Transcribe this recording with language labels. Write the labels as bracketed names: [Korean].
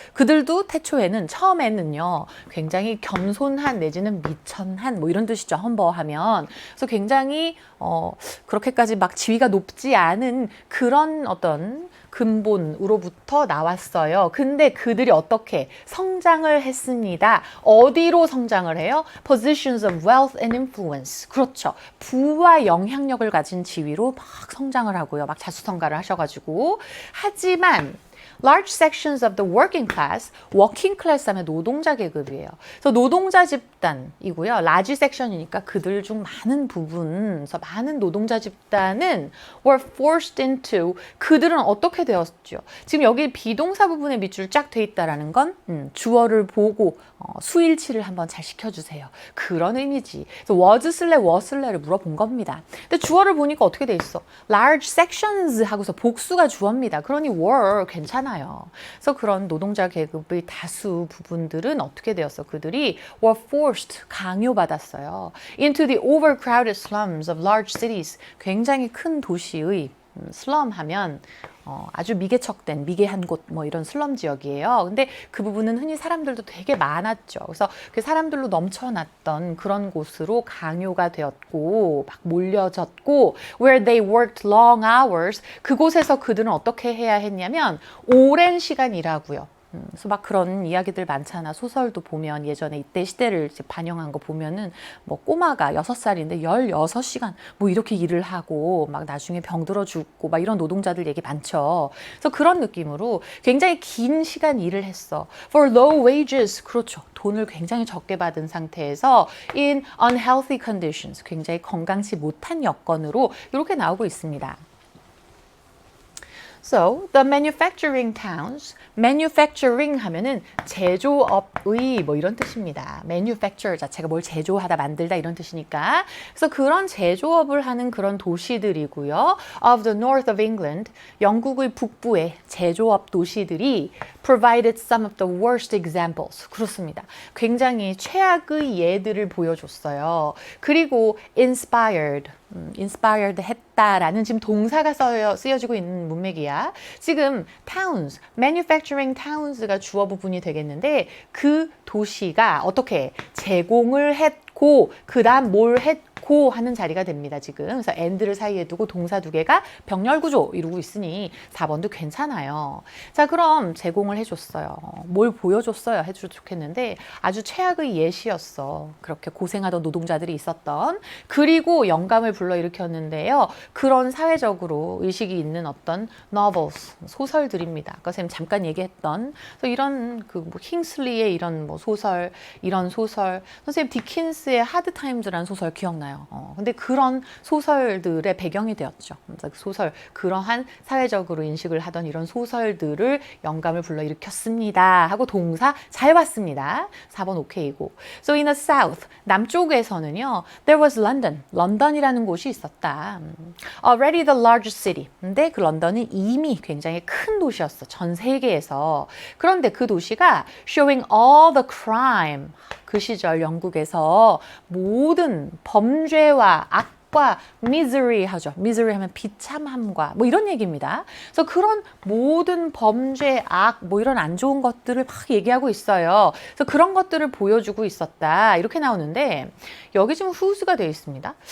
[Korean] 그들도 태초에는 처음에는요 굉장히 겸손한 내지는 미천한 뭐 이런 뜻이죠. humble-하면. 그래서 굉장히 그렇게까지 막 지위가 높지 않은 그런 어떤 근본으로부터 나왔어요. 근데 그들이 어떻게 성장을 했습니다. 어디로 성장을 해요? [English] Positions of wealth and influence. [Korean] 그렇죠. 부와 영향력을 가진 지위로 막 성장을 하고요. 막 자수성가를 하셔가지고. 하지만 [English] large sections of the working class, [Korean] working class 하면 노동자 계급이에요. 그래서 노동자 집단이고요. large section이니까 그들 중 많은 부분, 그래서 많은 노동자 집단은 [English] were forced into, [Korean] 그들은 어떻게 되었죠? 지금 여기 비동사 부분에 밑줄 쫙 돼 있다라는 건 주어를 보고 수일치를 한번 잘 시켜주세요. 그런 의미지. 그래서 was 쓸래, was 쓸래를 물어본 겁니다. 근데 주어를 보니까 어떻게 돼 있어? large sections 하고서 복수가 주어입니다. 그러니 were 괜찮아요. 그래서 그런 노동자 계급의 다수 부분들은 어떻게 되었어? 그들이 [English] were forced, [Korean] 강요받았어요. [English] into the overcrowded slums of large cities, [Korean] 굉장히 큰 도시의 슬럼 하면 아주 미개척된 미개한 곳 뭐 이런 슬럼 지역이에요. 근데 그 부분은 흔히 사람들도 되게 많았죠. 그래서 그 사람들로 넘쳐났던 그런 곳으로 강요가 되었고 막 몰려졌고 [English] where they worked long hours [Korean] 그곳에서 그들은 어떻게 해야 했냐면 오랜 시간 일하고요. 그래서 막 그런 이야기들 많잖아. 소설도 보면 예전에 이때 시대를 이제 반영한 거 보면은 뭐 꼬마가 6살인데 16시간 뭐 이렇게 일을 하고 막 나중에 병들어 죽고 막 이런 노동자들 얘기 많죠. 그래서 그런 느낌으로 굉장히 긴 시간 일을 했어. [English] For low wages. [Korean] 그렇죠. 돈을 굉장히 적게 받은 상태에서 [English] in unhealthy conditions. [Korean] 굉장히 건강치 못한 여건으로 이렇게 나오고 있습니다. [English] So, the manufacturing towns, [Korean] manufacturing 하면은 제조업의 뭐 이런 뜻입니다. manufacture 자체가 뭘 제조하다, 만들다 이런 뜻이니까. 그래서 그런 제조업을 하는 그런 도시들이고요. [English] Of the north of England, [Korean] 영국의 북부의 제조업 도시들이 [English] provided some of the worst examples. [Korean] 그렇습니다. 굉장히 최악의 예들을 보여줬어요. 그리고 inspired 했다라는 지금 동사가 쓰여지고 있는 문맥이야. 지금 towns, manufacturing towns가 주어 부분이 되겠는데 그 도시가 어떻게 제공을 했고 그 다음 뭘 했고 하는 자리가 됩니다. 지금. 그래서 and를 사이에 두고 동사 두 개가 병렬 구조 이루고 있으니 4번도 괜찮아요. 자, 그럼 제공을 해줬어요. 뭘 보여줬어요? 해주셔도 좋겠는데 아주 최악의 예시였어. 그렇게 고생하던 노동자들이 있었던. 그리고 영감을 불러일으켰는데요. 그런 사회적으로 의식이 있는 어떤 novels, 소설들입니다. 아까 선생님 잠깐 얘기했던 그래서 이런 뭐 킹슬리의 이런 뭐 소설, 이런 소설, 선생님 디킨스의 하드 타임즈라는 소설 기억나요? 근데 그런 소설들의 배경이 되었죠. 그래서 소설, 그러한 사회적으로 인식을 하던 이런 소설들을 영감을 불러일으켰습니다. 하고 동사 잘 봤습니다. 4번 오케이고. [English] So in the south, [Korean] 남쪽에서는요, [English] there was London, [Korean] 런던이라는 곳이 있었다. [English] Already the largest city. [Korean] 근데 그 런던은 이미 굉장히 큰 도시였어. 전 세계에서. 그런데 그 도시가 [English] showing all the crime. [Korean] 그 시절 영국에서 모든 범죄와 악과 misery 하죠. misery 하면 비참함과 뭐 이런 얘기입니다. 그래서 그런 모든 범죄, 악, 뭐 이런 안 좋은 것들을 막 얘기하고 있어요. 그래서 그런 것들을 보여주고 있었다. 이렇게 나오는데 여기 지금 whose가 되어 있습니다.